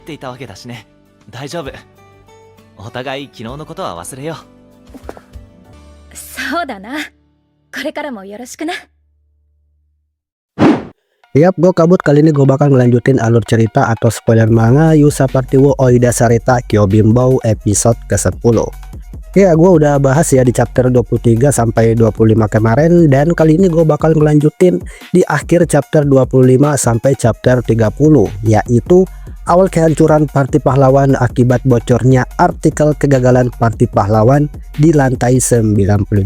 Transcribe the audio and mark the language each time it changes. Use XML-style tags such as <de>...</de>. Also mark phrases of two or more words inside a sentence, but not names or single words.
<ja>ていたわけだしね。大丈夫。お互い昨日のことは忘れよう。そうだな。これからもよろしくな。</ja> <id>Yap, gue kabut. Kali ini gue bakal ngelanjutin alur cerita atau spoiler manga Yusa Party wo Oida Sarita Kyojinbou episode ke-10. Ya, gue udah bahas ya di chapter 23 sampai 25 kemarin, dan kali ini gue bakal ngelanjutin di akhir chapter 25 sampai chapter 30, yaitu awal kehancuran Parti Pahlawan akibat bocornya artikel kegagalan Parti Pahlawan di lantai 92.</id>